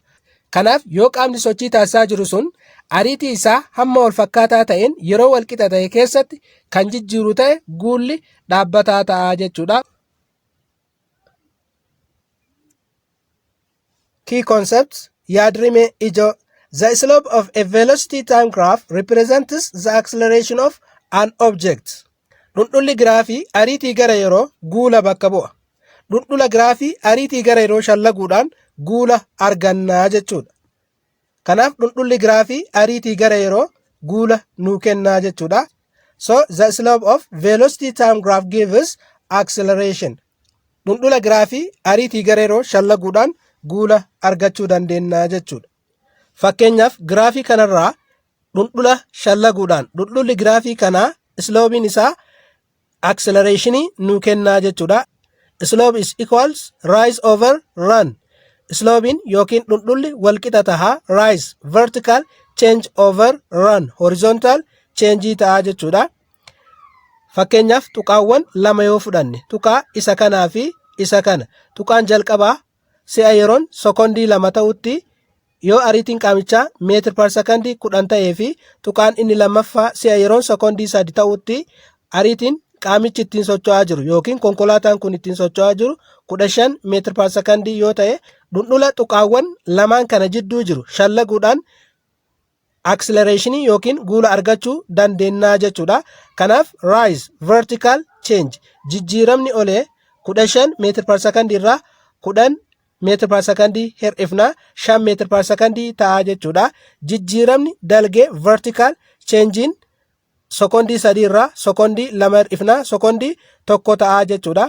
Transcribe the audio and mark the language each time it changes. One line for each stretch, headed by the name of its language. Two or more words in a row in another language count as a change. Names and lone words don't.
Oromo: Kanaaf yoo qaamni sochii taasisaa jiru sun ariitii isaa hamma wal fakkaataa ta'een yeroo wal qixa ta'e keessatti kan jijjiiru ta'e guulli dhaabbataa ta'a jechuudha.
English: Key concepts
Oromo: yaadrimee ijoo.
English: The slope of a velocity time graph represents the acceleration of an object.
Oromo: Dhundhulli giraafii ariitii gara yeroo guula bakka bu'a. Dhundhula giraafii ariitii gara yeroo shallaguudhaan guula argannaa jechuudha. Kanaaf dhundhulli giraafii ariitii gara yeroo guula nuu kennaa jechuudha.
English: So the slope of velocity time graph gives acceleration.
Oromo: Dhundhula giraafii ariitii gara yeroo shallaguudhaan guula argachuu dandeenya jechuudha. Fakkeenyaaf giraafii kanarraa dhundhula shallaguudhaan dhundhulli giraafii kanaa sloobiin isaa acceleration nuu kennaa jechuudha.
English: Slope is equals rise over run.
Oromo: Sloobiin yookiin dhundhulli walqixa tahaa
English: rise vertical change over run horizontal change
Oromo: ta'a jechuudha. Fakkeenyaaf tuqaawwan lama yoo fudhanne tuqaa isa kanaa fi isa kana, tuqaan jalqabaa si'a yeroon sekondii 2 ta'utti yoo ariitiin qaamichaa meetir per sekondii 10 ta'ee fi tuqaan inni lammaffaa si'a yeroon sekondii 3 ta'utti ariitiin qaamichi ittiin socho'aa jiru yookiin konkolaataan kun ittiin socho'aa jiru 15 meetir per sekondii yoo ta'e, dhundhula tuqaawwan lamaan kana jidduu jiru shallaguudhaan acceleration yookiin guula argachuu dandeenya jechuudha. Kanaaf
English: rise vertical change
Oromo: jijjiiramni olee 15 meetir per sekondii irraa 10 meetir per sekondii hir'ifnaa 5 meetir per sekondii ta'a jechuudha. Jijjiiramni dalgee
English: vertical changein
Oromo: sekondii 3 irraa sekondii 2 hir'ifnaa sekondii 1 ta'a jechuudha.